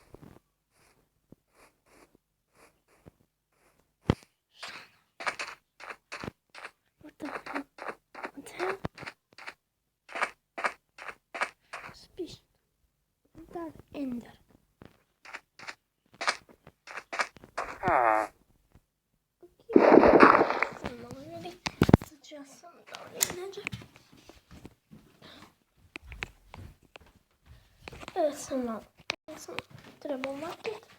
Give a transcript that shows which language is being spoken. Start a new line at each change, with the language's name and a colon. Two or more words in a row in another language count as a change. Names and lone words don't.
Bosnian: Šta ono?
English: What the hell? What the hell?
Bosnian: Spiš. Dar Ender. Ok. Samo malo ljudi. Sad ću ja samo da ovdje nađem. Samo treba maknuti.